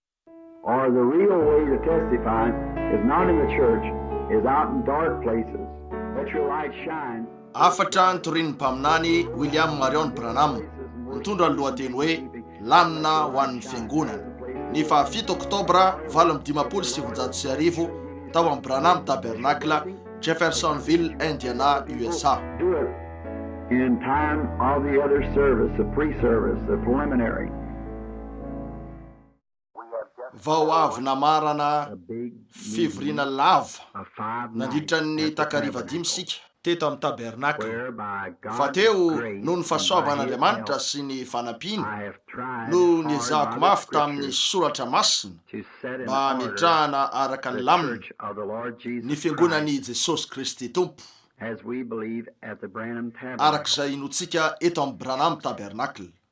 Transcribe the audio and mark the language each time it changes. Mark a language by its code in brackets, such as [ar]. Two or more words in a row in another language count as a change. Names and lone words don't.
[en] or the real way to testify is not in the church, is out in dark places. Let your light shine. [mg] Afatra nytorian'ny mpaminany William Marion Branham mitondra ny lohateny hoe Lamina ho an'ny fiangonana. Ny 7 Oktobra 1870 tao amin'ny Branham Tabernacle, Jeffersonville, Indiana, USA. [en] Do it in time of the other service, the pre-service, the preliminary. [mg] Vao avy namarana fivorina lava nandritra ny takariva 5 sika teto amin'ny tabernacle. Fa teo no ny fahasoavan'Andriamanitra sy ny fanampiana no niezahako mafy tamin'ny soratra masina mba mitrahana araka ny lamina ny fiangonan'i Jesosy Kristy Tompo, arak'izay inotsika eto amin'ny Branham Tabernacle.